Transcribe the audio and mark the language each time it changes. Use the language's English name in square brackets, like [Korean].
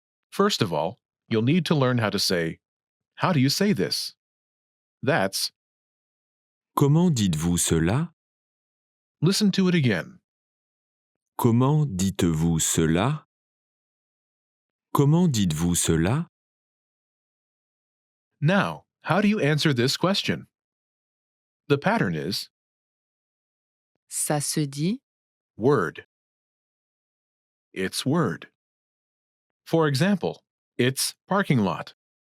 [English] First of all, you'll need to learn how to say, how do you say this? That's, [French] Comment dites-vous cela? [English] listen to it again. [French] Comment dites-vous cela? Comment dites-vous cela? [English] Now, how do you answer this question? The pattern is [French] Ça se dit [English] word. It's word. For example, it's parking lot.